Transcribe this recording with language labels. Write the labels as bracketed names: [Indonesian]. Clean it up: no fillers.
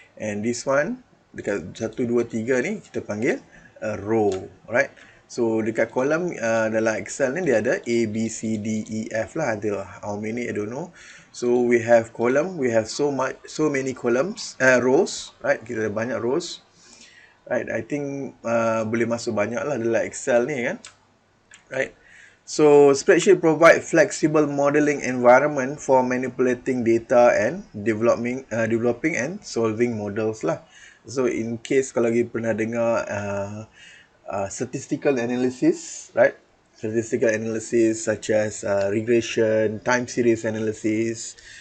[English] And this one dekat 1, 2, 3 ni [Malay] kita panggil [English] a row, right? [Malay] So dekat column dalam Excel ni dia ada A, B, C, D, E, F lah. [English] Ada how many I don't know. So we have column, we have so many columns, rows, right? [Malay] Kita ada banyak rows. Right, [English] I think [Malay] boleh masuk banyak lah dalam Excel ni kan. [English] Right. So spreadsheet provide flexible modeling environment for manipulating data and developing and solving models lah. So in case [Malay] kalau lagi pernah dengar [English] statistical analysis, right? Statistical analysis such as regression, time series analysis.